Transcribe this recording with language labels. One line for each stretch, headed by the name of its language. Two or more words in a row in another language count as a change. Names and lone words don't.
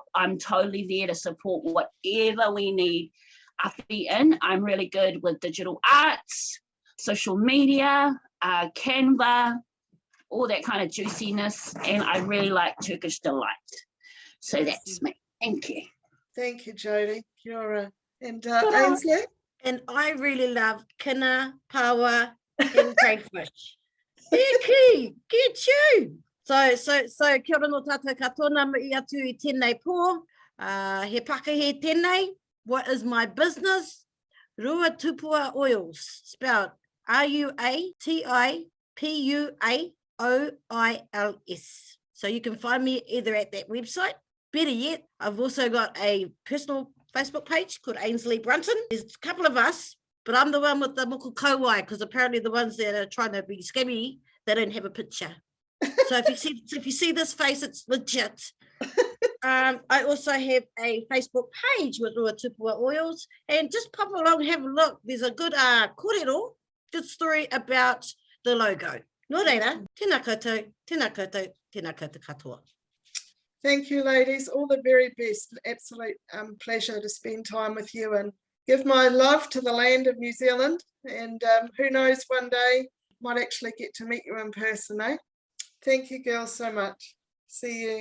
English: I'm totally there to support whatever we need. I'm really good with digital arts, social media, Canva, all that kind of juiciness. And I really like Turkish delight. So that's me. Thank you. Thank you, Jodie.
Māori: Kia ora.
English: And Ainsley? And I really love kina, paua, and crayfish. Iki, get you.
Māori: So kia ora no tātou katoa mai atu I tēnei pō. He pakahi tēnei.
English: What is my business? Rua Tupua Oils, spelled RUATIPUAOILS. So you can find me either at that website. Better yet, I've also got a personal Facebook page called Ainsley Brunton. There's a couple of us, but I'm the one with the
Māori: muku kauai
English: because apparently the ones that are trying to be scammy, they don't have a picture. So if you see this face, it's legit. I also have a Facebook page with Rua Tupua Oils, and just pop along and have a look. There's a good kōrero, good story about the logo.
Māori: Nō reira, tēnā koutou, tēnā koutou, tēnā koutou katoa.
English: Thank you, ladies. All the very best. Absolute pleasure to spend time with you and give my love to the land of New Zealand. And who knows, one day might actually get to meet you in person, eh? Thank you, girls, so much. See you. Bye-bye.